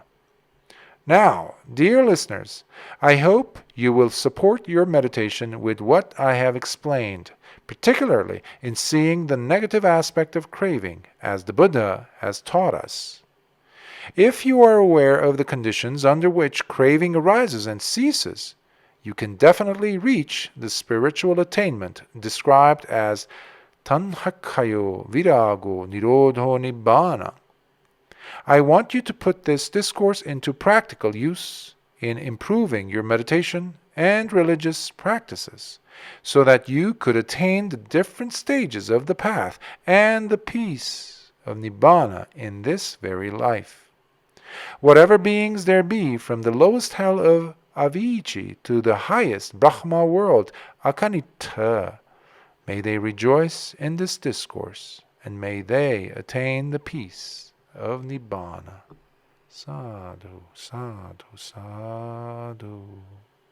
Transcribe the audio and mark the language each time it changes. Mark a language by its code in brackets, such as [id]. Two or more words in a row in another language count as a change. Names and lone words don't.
[en] Now, dear listeners, I hope you will support your meditation with what I have explained, particularly in seeing the negative aspect of craving, as the Buddha has taught us. If you are aware of the conditions under which craving arises and ceases, you can definitely reach the spiritual attainment described as [pi] tanhakkayo virago nirodho nibbāna. [en] I want you to put this discourse into practical use in improving your meditation and religious practices, so that you could attain the different stages of the path and the peace of Nibbāna in this very life. Whatever beings there be, from the lowest hell of Avicii to the highest Brahma world, Akanita, may they rejoice in this discourse, and may they attain the peace of Nibbāna. [pi] Sadhu, sadhu, sadhu.